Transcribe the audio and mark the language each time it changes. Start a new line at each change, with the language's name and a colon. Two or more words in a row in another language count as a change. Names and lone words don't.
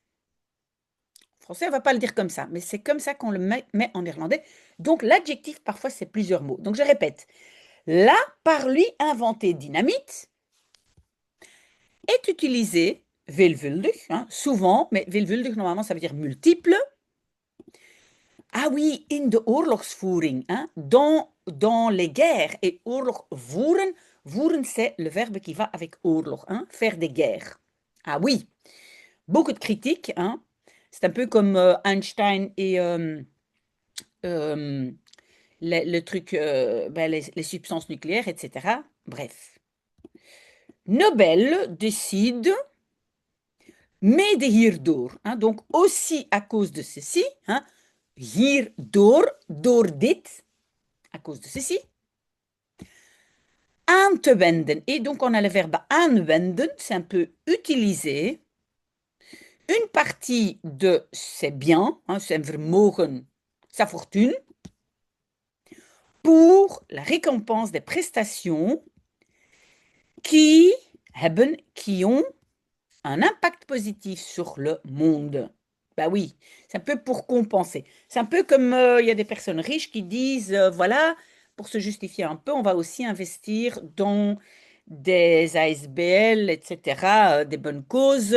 French: En français, on ne va pas le dire comme ça, mais c'est comme ça qu'on le met en néerlandais. Donc, l'adjectif, parfois, c'est plusieurs mots. Donc, je répète. Là, par lui, inventé dynamite est utilisé veelvuldig, hein, souvent, mais veelvuldig, normalement, ça veut dire multiple. Ah oui,
Dutch: in de oorlogsvoering,
French: hein, dans les guerres.
Dutch: Et oorlog voeren, voeren,
French: c'est le verbe qui va avec oorlog, hein, faire des guerres. Ah oui, beaucoup de critiques, hein. C'est un peu comme Einstein et le truc, ben, les substances nucléaires, etc. Bref. Nobel décide,
Dutch: mede hierdoor,
French: hein, donc aussi à cause de ceci, hein,
Dutch: hierdoor, door dit,
French: à cause de ceci,
Dutch: aan te wenden.
French: Et donc on a le verbe aanwenden, c'est un peu utiliser une partie de ses biens, hein,
Dutch: zijn vermogen,
French: sa fortune, pour la récompense des prestations qui ont un impact positif sur le monde. Bah oui, c'est un peu pour compenser. C'est un peu comme il y a des personnes riches qui disent, voilà, pour se justifier un peu, on va aussi investir dans des ASBL, etc., des bonnes causes.